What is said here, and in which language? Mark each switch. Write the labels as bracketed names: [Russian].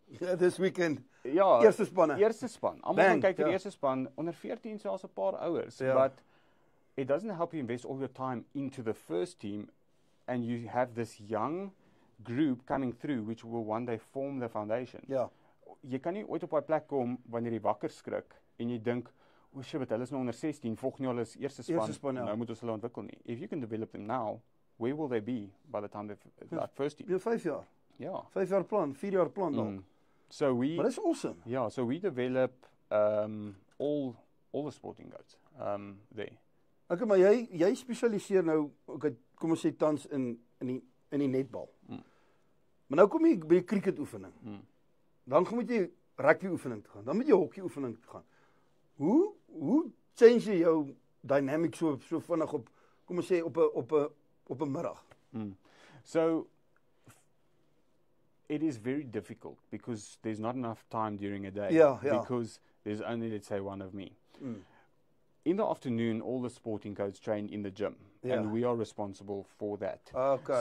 [English] Yeah, this weekend. [Afrikaans] Ja, eerste spanne. Eerste span. Almal gaan kyk vir die eerste span onder 14 selfs 'n paar ouers, [English] but it doesn't help you invest all your time into the first team and you have this young group coming through which will one day form the foundation. [Afrikaans] Ja. Jy kan nie ooit op 'n plek kom wanneer jy wakker skrik en jy dink, "O shit, hulle is nou onder 16, volgende jaar is eerste span, nou moet ons hulle ontwikkel nie." [English] If you can develop them now, where will they be by the time they've like first team? [Afrikaans] Ja, 5 jaar. Ja. 5 jaar plan, 4 jaar plan dan. [English] So we, [Afrikaans] Maar dis awesome. [English] yeah, so we develop all the sporting codes there. [Afrikaans] Okay, maar jy spesialiseer nou, okay, kom ons sê tans in die netbal. Maar nou kom jy by die cricket oefening. Dan moet jy rugby oefening toe gaan. Dan moet jy hockey oefening toe gaan. Hoe change jy jou dynamic so vinnig op, kom ons sê op 'n middag? [English] So it is very difficult because there's not enough time during a day. Yeah. Because there's only, let's say, one of me. In the afternoon, all the sporting codes train in the gym, and we are responsible for that. Okay.